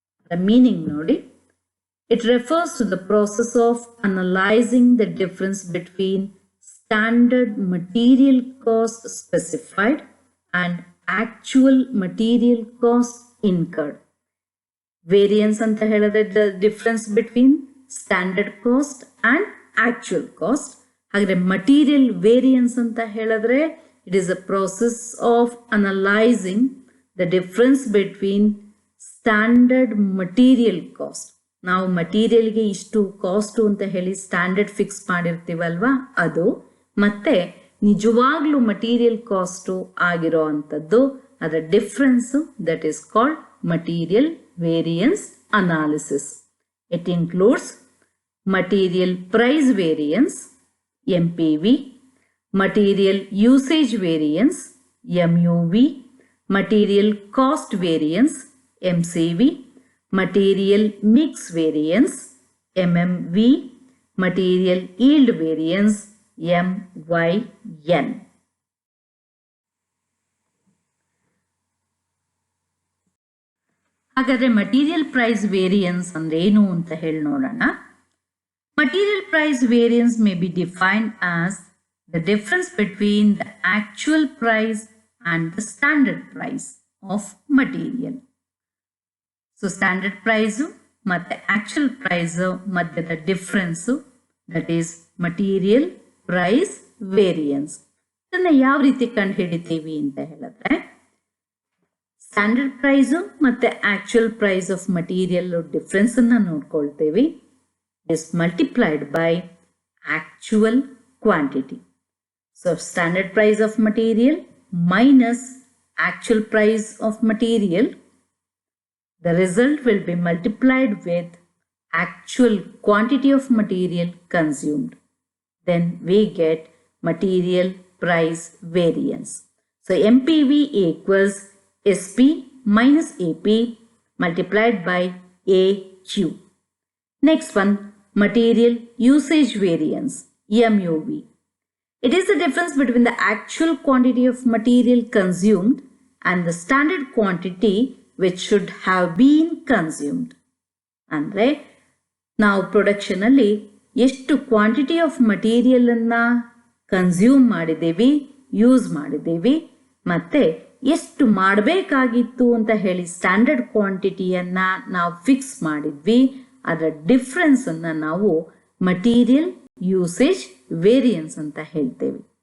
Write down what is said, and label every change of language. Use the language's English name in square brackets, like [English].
[English] the meaning [Kannada] ನೋಡಿ, [English] It refers to the process of analysing the difference between standard material cost specified and actual material cost incurred. Variance [Kannada] ಅಂತ ಹೇಳಿದ್ರೆ [English] the difference between standard cost and actual cost. [Kannada] ಹಾಗಾದ್ರೆ [English] material variance [Kannada] ಅಂತ ಹೇಳಿದ್ರೆ [English] it is a process of analyzing the difference between standard material cost. [Kannada] ನಾವು ಮಟೀರಿಯಲ್ಗೆ ಇಷ್ಟು cost ಅಂತ ಹೇಳಿ standard fix ಮಾಡಿರ್ತೀವಲ್ವಾ, ಅದು ಮತ್ತೆ ನಿಜವಾಗ್ಲೂ ಮಟೀರಿಯಲ್ ಕಾಸ್ಟ್ ಆಗಿರೋ ಅಂಥದ್ದು, ಅದರ difference, [English] That is called material variance analysis. It includes material price variance MPV, material usage variance MUV, material cost variance MCV, material mix variance MMV, material yield variance MYN. [Kannada] ಹಾಗಾದ್ರೆ material price variance ಅಂದ್ರೆ ಏನು ಅಂತ ಹೇಳಿ ನೋಡೋಣ. [English] Material price variance may be defined as the difference between the actual price and the standard price of material. So standard price [Kannada] ಮತ್ತು [English] actual price [Kannada] ಮಧ್ಯದ [English] difference, that is material price variance. [Kannada] ಇದನ್ನ ಯಾವ ರೀತಿ ಕಂಡು ಹಿಡಿತೀವಿ ಅಂತ ಹೇಳಿದ್ರೆ, ಸ್ಟ್ಯಾಂಡರ್ಡ್ ಪ್ರೈಸ್ ಮತ್ತೆ actual price of material difference ಅನ್ನ ನೋಡ್ಕೊಳ್ತೇವೆ. [English] is multiplied by actual quantity. So standard price of material minus actual price of material, the result will be multiplied with actual quantity of material consumed. Then we get material price variance. So MPV equals SP minus AP multiplied by AQ. Next one, material usage variance, MUV. It is the difference between the actual quantity of material consumed and the standard quantity which should have been consumed. [Kannada] ಅಂದರೆ ನಾವು ಪ್ರೊಡಕ್ಷನಲ್ಲಿ ಎಷ್ಟು quantity of ಮಟೀರಿಯಲನ್ನು consume ಮಾಡಿದ್ದೀವಿ, use ಮಾಡಿದ್ದೀವಿ, ಮತ್ತು ಎಷ್ಟು ಮಾಡಬೇಕಾಗಿತ್ತು ಅಂತ ಹೇಳಿ ಸ್ಟ್ಯಾಂಡರ್ಡ್ ಕ್ವಾಂಟಿಟಿಯನ್ನು ನಾವು ಫಿಕ್ಸ್ ಮಾಡಿದ್ವಿ, ಅದರ ಡಿಫ್ರೆನ್ಸನ್ನು ನಾವು ಮಟೀರಿಯಲ್ ಯೂಸೇಜ್ ವೇರಿಯನ್ಸ್ ಅಂತ ಹೇಳ್ತೇವೆ.